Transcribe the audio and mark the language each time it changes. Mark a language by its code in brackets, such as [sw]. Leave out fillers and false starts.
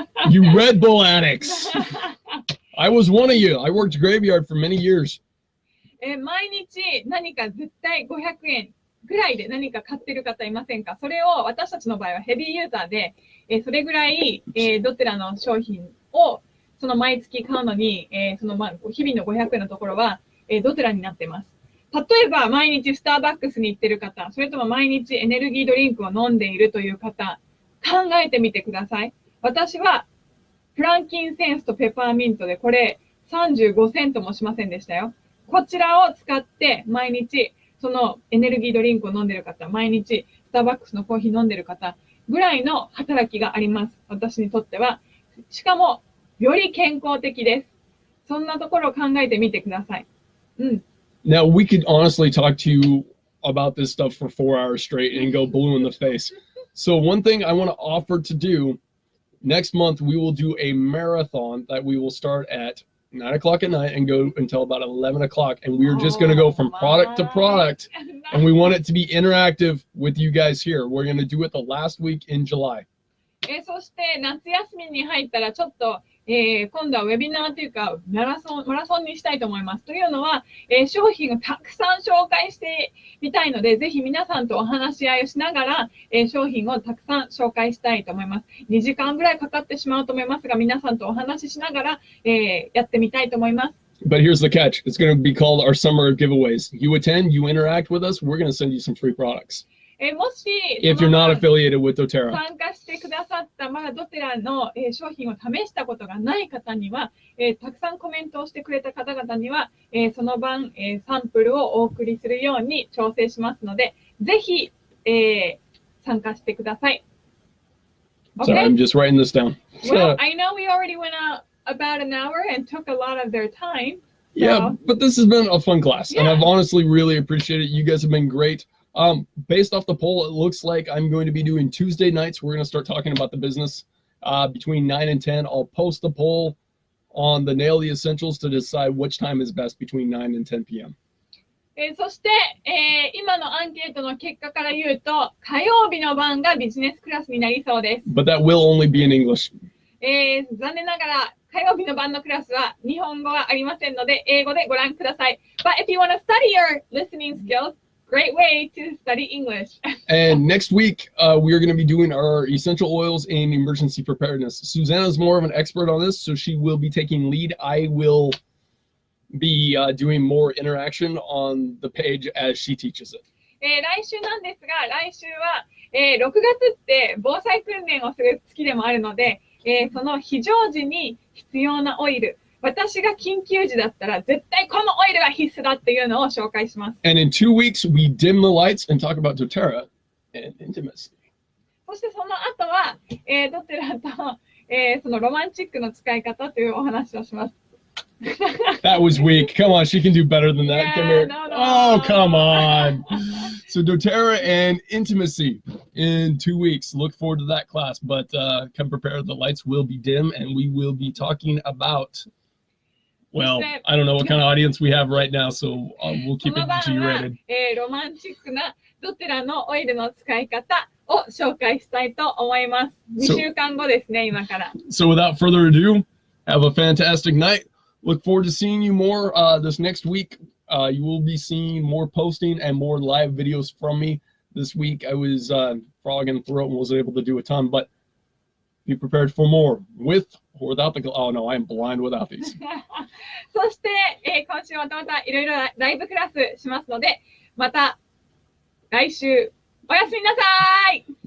[en] You Red Bull addicts. I was one of you. I worked graveyard for many years. [ja] 毎日何か絶対500円ぐらいで何か買ってる方いませんか？それを私たちの場合はヘビーユーザーで、それぐらい、どちらの商品をその毎月買うのに、その日々の500円のところは、どちらになってます。例えば毎日スターバックスに行ってる方、それとも毎日エネルギードリンクを飲んでいるという方、考えてみてください。私はフランキンセンスとペパーミントでこれ35セントもしませんでしたよ。こちらを使って毎日そのエネルギードリンクを飲んでる方、毎日スターバックスのコーヒー飲んでる方ぐらいの働きがあります。私にとっては。しかも、より健康的です。そんなところを考えてみてください。うん。 [en] Now, we could honestly talk to you about this stuff for 4 hours straight and go blue in the face. So one thing I want to offer to do, next month we will do a marathon that we will start at 9 o'clock at night and go until about 11 o'clock. And we're just going to go from product to product. And we want it to be interactive with you guys here. We're going to do it the last week in July. [ja] そして夏休みに入ったらちょっと、今度はウェビナーというかマラソンにしたいと思います。というのは、商品をたくさん紹介してみたいので、ぜひ皆さんとお話し合いをしながら、商品をたくさん紹介したいと思います。 2時間ぐらいかかってしまうと思いますが、皆さんとお話ししながら、やってみたいと思います。 [en] But here's the catch. It's going to be called our summer of giveaways. You attend, you interact with us, we're going to send you some free products. [ja] もし [en] If you're not affiliated with doterra. [ja] 参加してくださったまだドテラの、商品を試したことがない方には、たくさんコメントをしてくれた方々には、その晩、サンプルをお送りするように調整しますので、ぜひ、参加してください。 [en] Okay? Sorry, I'm just writing this down. Well, I know we already went out about an hour and took a lot of their time. So. Yeah, but this has been a fun class, and I've honestly really appreciated it. You guys have been great. Based off the poll, it looks like I'm going to be doing Tuesday nights. We're going to start talking about the business between 9 and 10. I'll post the poll on the Nail the Essentials to decide which time is best between 9 and 10 p.m. [ja] そして、今のアンケートの結果から言うと、火曜日の晩がビジネスクラスになりそうです。 [en] But that will only be in English. [ja] 残念ながら、火曜日の晩のクラスは日本語はありませんので、英語でご覧ください。 [en] But if you want to study your listening skills, great way to study English. And next week, we are going to be doing our essential oils and emergency preparedness. Susanna's more of an expert on this, so she will be taking lead. I will be doing more interaction on the page as she teaches it. [ja] 来週なんですが、来週は、6月って防災訓練をする月でもあるので、その非常時に必要なオイル、私が緊急時だったら絶対このオイルが必須だっていうのを紹介します。 [en] And in 2 weeks, we dim the lights and talk about doterra and intimacy. [ja] そしてその後は、ドテラと、そのロマンチックの使い方というお話をします。 [en] That was weak. Come on, she can do better than that. Yeah, Come here. no. Oh, come on. So doterra and intimacy in 2 weeks. Look forward to that class. But come prepared. The lights will be dim, and we will be talking about. Well, I don't know what kind of audience we have right now, so we'll keep it G-rated. [ja] ロマンチックなドテラのオイルの使い方を紹介したいと思います。 2週間後ですね、今から。 [en] So without further ado, have a fantastic night. Look forward to seeing you more this next week. You will be seeing more posting and more live videos from me. This week I was frog in the throat and wasn't able to do a ton, but be prepared for more with or without the. Oh no, I am blind without these. [ja] そして、今週またいろいろライブクラスしますので、また来週おやすみなさい。